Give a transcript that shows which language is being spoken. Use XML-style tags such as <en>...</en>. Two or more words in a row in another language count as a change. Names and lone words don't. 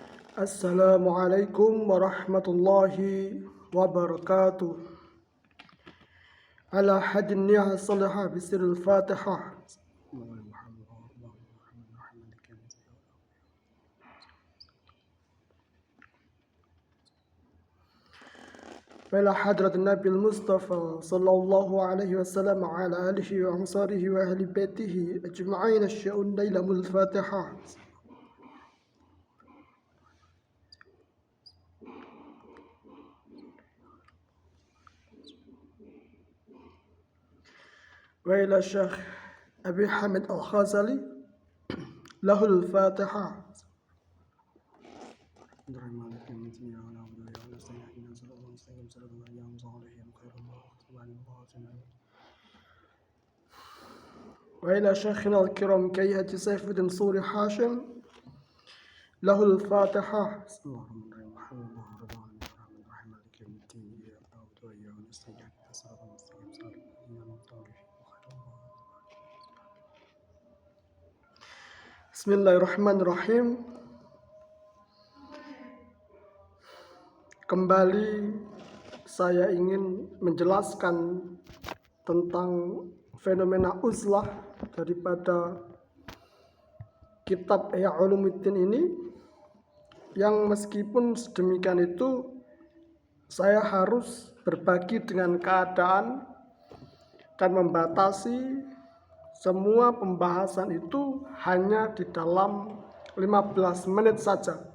<ar>Assalamualaikum warahmatullahi wabarakatuh. Ala hadin ni'ah salihah bisirul fatihah. Wala hadrat Nabi Mustafa sallallahu alaihi wasallam ala alihi wa ansarihi wa ahli baitihi ajma'in asya'un laylamul fatihah. Wa ila Syekh Abi Hamid Al-Ghazali lahul fatihah. وإلى شيخنا الكرام كيهة سيف الدين سوري هاشم له الفاتحة. بسم الله الرحمن الرحيم. Bismillahirrahmanirrahim.</ar> <id>Kembali saya ingin menjelaskan tentang fenomena uzlah daripada kitab Ihya Ulumuddin ini, yang meskipun sedemikian itu saya harus berbagi dengan keadaan dan membatasi semua pembahasan itu hanya di dalam 15 menit saja.</id>